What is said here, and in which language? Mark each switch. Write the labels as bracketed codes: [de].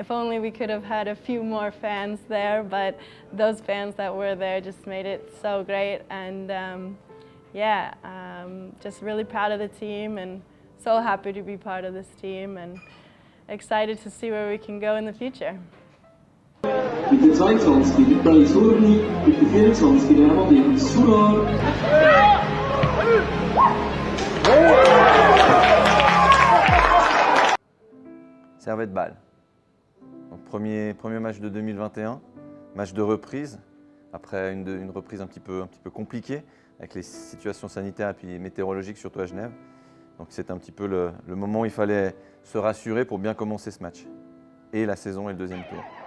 [en] If only we could have had a few more fans there, but those fans that were there just made it so great, and yeah, just really proud of the team and so happy to be part of this team and excited to see where we can go in the future. [de] Mit der 22 die Paris Urbi, mit der 24 die Amandine Soulard. [fr] Servette Bâle. Donc premier match de 2021, match de reprise, après une reprise un petit peu compliquée avec les situations sanitaires et puis météorologiques, surtout à Genève. Donc c'était un petit peu le moment où il fallait se rassurer pour bien commencer ce match et la saison et le deuxième tour.